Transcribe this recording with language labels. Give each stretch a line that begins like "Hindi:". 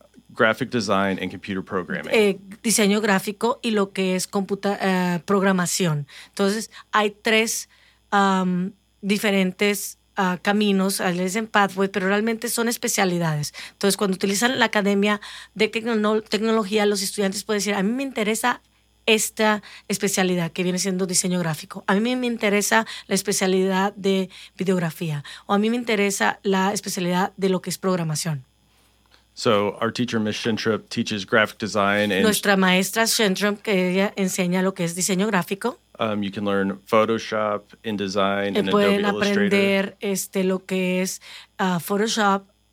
English: graphic design and computer programming.
Spanish: Diseño gráfico y lo que es programación. Entonces, hay tres diferentes caminos, le dicen pathway, pero realmente son especialidades. Entonces, cuando utilizan la Academia de Tecnología, los estudiantes pueden decir, a mí me interesa esta especialidad que viene siendo diseño gráfico. A mí me interesa la especialidad de videografía. O a mí me interesa la especialidad de lo que es programación.
English: So our teacher, Ms. Shintrup, teaches graphic design. And
Spanish: nuestra maestra Shintrup, que ella enseña lo que es diseño gráfico.
English: You can learn Photoshop, InDesign, and Adobe Illustrator.
Spanish: Pueden aprender lo que es Photoshop.